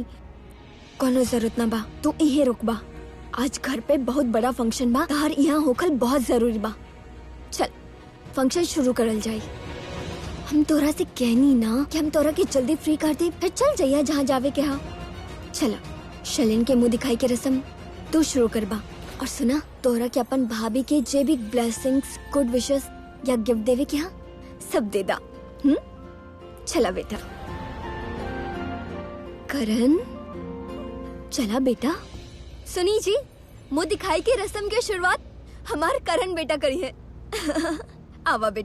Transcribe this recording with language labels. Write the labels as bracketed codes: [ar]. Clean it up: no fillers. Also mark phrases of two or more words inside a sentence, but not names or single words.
[bho] कोनो जरूरत ना बा, तू यहीं रुकबा। आज घर पे बहुत बड़ा फंक्शन बा, तार यहाँ होखल बहुत जरूरी बा। चल फंक्शन शुरू करल जाई। हम तोरा से कहनी ना कि हम तोरा के जल्दी फ्री कर दे, फिर चल जाइया जहाँ जावे के हा। चला शलिन के मुंह दिखाई के रस्म तू शुरू करबा। और सुना, तोरा के अपन भाभी के जे भी [en] ब्लेसिंग्स, गुड विशेस [bho] या गिफ्ट देवे के हा, सब दे दा। चला बेटा। करण चला बेटा। सुनी जी, मुंह दिखाई के रस्म की शुरुआत हमार करण बेटा करी है। आवा बेटा।